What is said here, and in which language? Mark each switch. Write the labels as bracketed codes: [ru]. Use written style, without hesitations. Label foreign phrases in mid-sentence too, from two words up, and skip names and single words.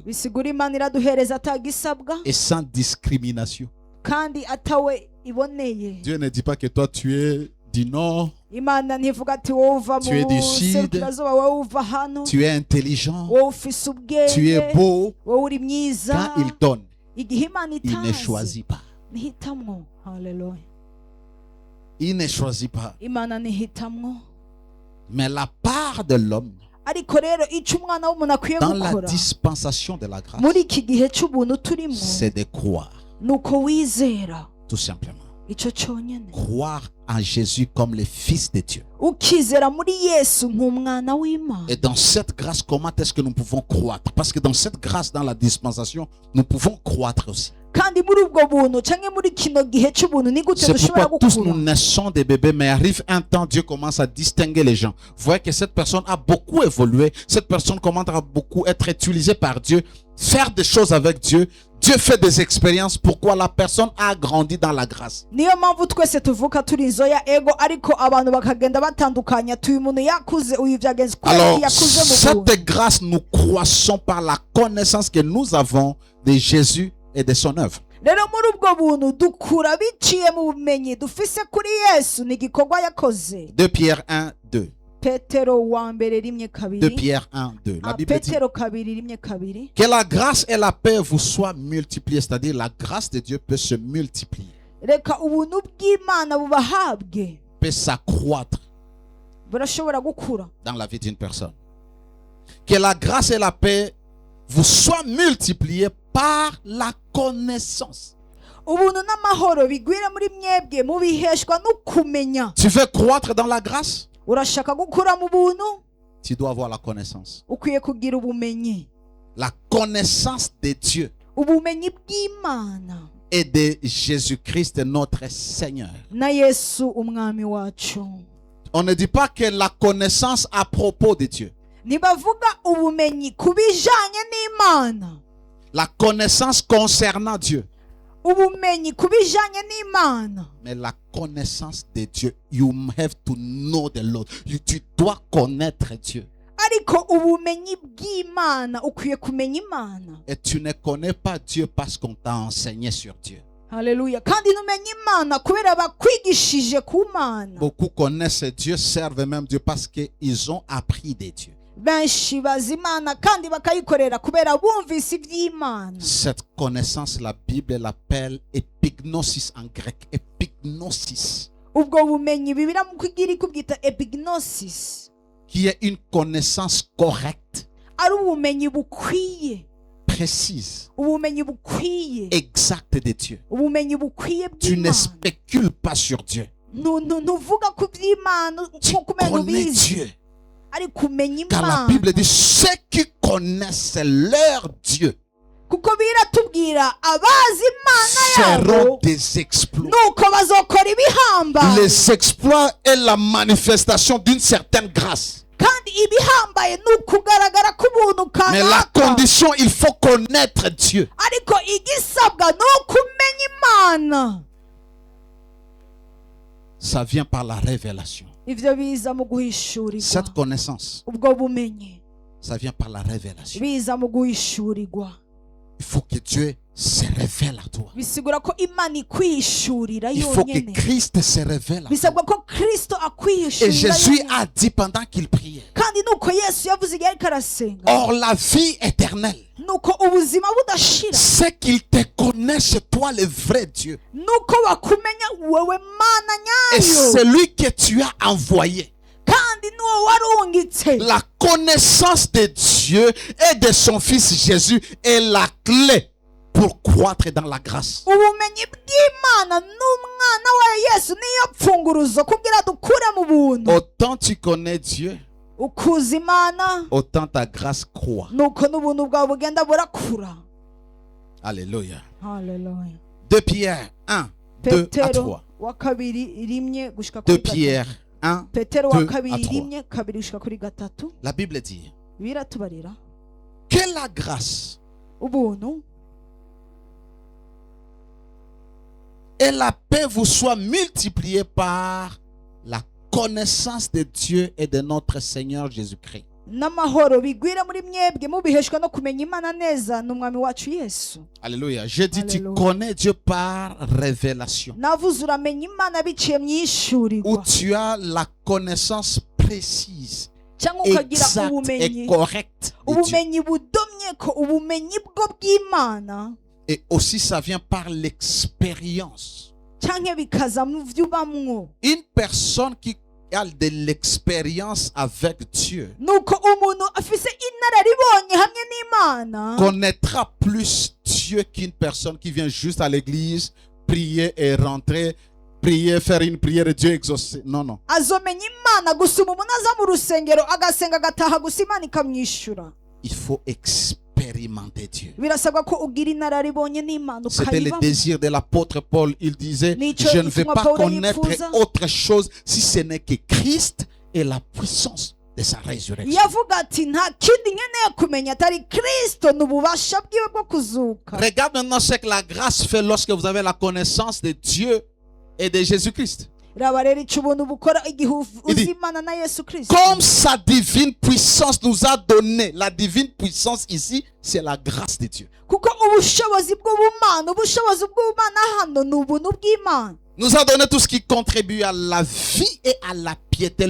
[rn] bisigura Imana iraduhereza atagisabwa [fr] et sans discrimination. [rn] kandi atawe iboneye. [fr] Dieu ne dit pas que toi tu es du nord, [rn] Imana ntivuga ati wowe uva [fr] Tu es du [rn] mu [fr] sud. [rn] serukirazuba, wowe uva hano, [fr] tu es intelligent, [rn] wowe ufise [fr] tu [rn] ubwenge, [fr] es beau. [rn] wowe uri mwiza. [fr] Quand il donne, [rn] igihe Imana [fr] il ne [rn] itazi [fr] choisit pas. [rn] ntihitamwo. haleluya. [fr] Il ne choisit pas. [rn] Imana ntihitamwo. [fr] Mais la part de l'homme [rn] ariko rero icyo umwana w'umuntu akwiye [fr] dans la [rn] gukora [fr] dispensation de la grâce, [rn] muri iki gihe cy'ubuntu turimo [fr] c'est de croire, [rn] ni uko wizera. [fr] tout simplement. [rn] icyo cyonyine. [fr] Croire en Jésus comme le Fils de Dieu. [rn] ukizera muri Yesu nk'umwana w'Imana. [fr] Et dans cette grâce, comment est-ce que nous pouvons croître? Parce que dans cette grâce, dans la dispensation, nous pouvons croître aussi. [rn] kandi muri ubwo buntu cyangwa muri kino gihe cy'ubuntu ni gute [fr] C'est [rn] dushobora [fr] pourquoi tous [rn] gukura? [fr] nous naissons des bébés, mais arrive un temps, Dieu commence à distinguer les gens. Vous voyez que cette personne a beaucoup évolué, cette personne commence à beaucoup être utilisée par Dieu, faire des choses avec Dieu. Dieu fait des expériences. Pourquoi? La personne a grandi dans la grâce. [rn] niyo mpamvu twese tuvuka turi inzoya ego ariko abantu bakagenda batandukanya tuyu muntu yakuze uyu byagenze [fr] Alors, [rn] yakuze mu buntu. [fr] cette grâce, nous croissons par la connaissance que nous avons de Jésus et de son œuvre. [rn] rero muri ubwo buntu dukura biciye mu bumenyi dufise kuri Yesu n'igikorwa yakoze. [fr] 2 Pierre 1, 2. [rn] Petero wa mbere rimwe 2 kabiri. [fr] Pierre 1, 2. La Bible dit [rn] Petero kabiri rimwe kabiri. [fr] que la grâce et la paix vous soient multipliées. C'est-à-dire la grâce de Dieu peut se multiplier, [rn] reka ubuntu bw'Imana bubahabwe, [fr] peut s'accroître [rn] burashobora gukura. [fr] dans la vie d'une personne. Que la grâce et la paix vous soient multipliées par la connaissance. [rn] ubuntu n'amahoro bigwire muri mwebwe mubiheshwa no kumenya. [fr] Tu veux croître dans la grâce? [rn] Urashaka gukura mu buntu? [fr] Tu dois avoir la connaissance. [rn] Ukwiye kugira ubumenyi. [fr] La connaissance de Dieu [rn] Ubumenyi bw'Imana [fr] et de Jésus-Christ notre Seigneur. [rn] na Yesu umwami wacu. [fr] On ne dit pas que la connaissance à propos de Dieu. [rn] Ntibavuga ubumenyi ku bijanye n'Imana. [fr] La connaissance concernant Dieu. [rn] Ubumenyi ku bijanye n'Imana. [fr] Mais la connaissance de Dieu. [en] You have to know the Lord. [fr] Tu dois connaître Dieu. [rn] Ariko ubumenyi bw'Imana ukwiye kumenya Imana. [fr] Et tu ne connais pas Dieu parce qu'on t'a enseigné sur Dieu. [rn] Haleluya. Kandi numenya Imana kubera bakwigishije ku Mana. [fr] Beaucoup connaissent Dieu, servent même Dieu parce qu'ils ont appris de Dieu. [rn] Benshi bazi Imana kandi bakayikorera kubera bumvise iby'Imana. [fr] Cette connaissance, la Bible l'appelle epignosis en grec. Epignosis. [rn] Ubwo bumenyi Bibiliya mu kugira ikubwita epignosis. [fr] Qui est une connaissance correcte, [rn] Ari ubumenyi bukwiye. [fr] précise, [rn] Ubumenyi bukwiye. [fr] exacte de Dieu. [rn] Ubumenyi bukwiye [fr] Tu ne [rn] bw'Imana. [fr] spécules pas sur Dieu. [rn] Ntuvuga ku by'Imana [fr] Tu [rn] nko kumenya [fr] connais [rn] ubizi. [fr] Dieu. [rn] Ari kumenya [fr] Car la [rn] Imana. [fr] Bible dit ceux qui connaissent leur Dieu [rn] Kuko biratubwira abazi Imana [fr] seront [rn] yabo [fr] des exploits. [rn] nuko bazokora ibihambaye. [fr] Les exploits est la manifestation d'une certaine grâce. [rn] Kandi ibihambaye ni ukugaragara k'ubuntu [fr] Mais la [rn] kanaka. [fr] condition, il faut connaître Dieu. [rn] Ariko igisabwa ni ukumenya Imana. [fr] Ça vient par la révélation. [rn] Ivyo biza mu guhishurirwa. [fr] Cette connaissance, [rn] Ubwo bumenyi [fr] ça vient par la révélation. [rn] biza mu guhishurirwa. [fr] Il faut que Dieu se révèle à toi. [rn] Bisigura ko Imana ikwishurira [fr] Il faut que [rn] yonyene. [fr] Christ se révèle à toi. [rn] Bisabwa ko Kristo [fr] Et [rn] akwishurira [fr] Jésus [rn] yonyene. [fr] a dit pendant qu'il priait, [rn] Kandi nuko Yesu yavuze igihe ariko arasenga. [fr] or la vie éternelle, [rn] Nuko ubuzima budashira. [fr] c'est qu'il te connaisse toi le vrai Dieu. [rn] Nuko bakumenya wewe Mana [fr] Et [rn] nyayo. [fr] celui que tu as envoyé. [rn] Kandi nuwo warungitse. [fr] La connaissance de Dieu et de son Fils Jésus est la clé pour croître dans la grâce. [rn] Ubumenyi bw'Imana n'umwana wa Yesu niyo pfunguruzo kugira dukure mu buntu. [fr] Autant tu connais Dieu, [rn] Ukuza Imana [fr] autant ta grâce croît. [rn] nuko n'ubuntu bwawe bugenda burakura. [fr] Alléluia. [rn] Haleluya. [fr] 2 Pierre 1, 2 à [rn] Petero [fr] 3. [rn] wa kabiri rimwe gushika [fr] 2 [rn] kuri gatatu. [fr] Pierre 1, [rn] Petero wa [fr] 2 à [rn] kabiri [fr] 3. [rn] rimwe kabiri gushika kuri gatatu. [fr] La Bible dit [rn] Biratubarira [fr] que la grâce [rn] ubuntu [fr] et la paix vous soient multipliées par la connaissance de Dieu et de notre Seigneur Jésus-Christ. [rn] n'amahoro bigwira muri mwebwe mubiheshwa no kumenya Imana neza n'umwami wacu Yesu. [fr] Alléluia. Je dis, tu [rn] Alléluia. [fr] connais Dieu par révélation. [rn] Navuze uramenya Imana biciye mu [fr] Où [rn] yishurirwa [fr] tu as la connaissance précise, [rn] cyangwa ukagira [fr] exacte et [rn] ubumenyi [fr] correcte de Dieu. [rn] ubumenyi budomye ko ubumenyi bwo bw'Imana [fr] Et aussi, ça vient par l'expérience. [rn] cyangwa bikaza mu vyubamwo. [fr] Une personne qui a de l'expérience avec Dieu [rn] Nuko umuntu afise inararibonye hamwe n'Imana [fr] connaîtra plus Dieu qu'une personne qui vient juste à l'église, prier et rentrer, prier, faire une prière et Dieu exaucer. Non, non. [rn] azomenya Imana gusuma umuntu aza mu rusengero agasenga agataha gusa Imana ikamwishyura. [fr] Il faut expérimenter Dieu. [rn] Birasabwa ko ugira inararibonye n'Imana [fr] C'était le [rn] ukayibamo. [fr] désir de l'apôtre Paul. Il disait, [rn] Nico, [fr] je ne vais [rn] itumwa [fr] pas [rn] Paulo [fr] connaître [rn] yifuza. [fr] autre chose si ce n'est que Christ et la puissance de sa résurrection. [rn] yavuga ati nta kindi nkeneye kumenya atari Kristo n'ububasha bwiwe bwo kuzuka. [fr] Regarde maintenant ce que la grâce fait lorsque vous avez la connaissance de Dieu et de Jésus-Christ. [rn] Raba rero icyo ubuntu bukora igihe [fr] Il dit, [rn] uzi Imana na Yesu Kristo. [fr] comme sa divine puissance nous a donné, la divine puissance ici, c'est la grâce de Dieu. [rn] Kuko ubushobozi bw'ubumana ubushobozi bw'ubumana hano ni ubuntu bw'Imana. [fr] Nous a donné tout ce qui contribue à la vie et à la piété.